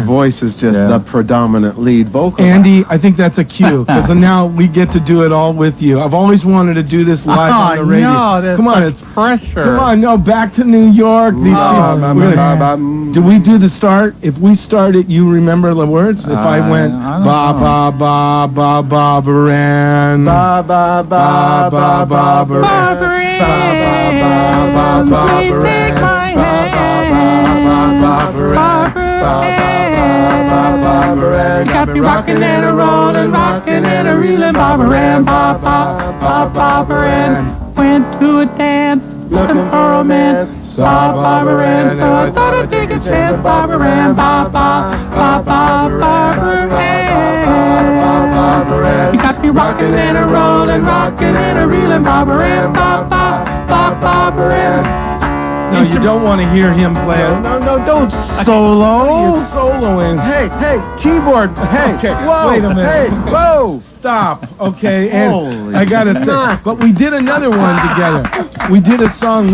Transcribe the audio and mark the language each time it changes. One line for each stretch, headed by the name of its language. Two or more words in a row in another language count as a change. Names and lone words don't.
English: voice is just the predominant lead vocal. Andy, I think that's a cue, because now we get to do it all with you. I've always wanted to do this live on the radio. No, that's come on, such it's pressure. Come on, no, back to New York. These people. Do we do the start? If we start it, you remember the words? If I went ba ba ba ba Barbara Ann, ba ba ba ba Barbara Ann, take my hand. Got me rockin' and a rollin', rockin' and a reelin', Barbara Ann, ba ba ba Barbara Ann. Went to a dance, looking for romance, saw Barbara Ann, so I thought I'd take a chance, Barbara Ann, ba ba ba ba Barbara Ann. You got me rockin' and a rollin', rockin' and a reelin', Barbara Ann, ba ba ba Barbara Ann. No, you don't want to hear him play it. No, don't solo. He's soloing. Hey, keyboard. Hey, okay, whoa. Wait a minute. Hey, whoa. Stop. Okay, and Holy I gotta say, but we did another one together. We did a song.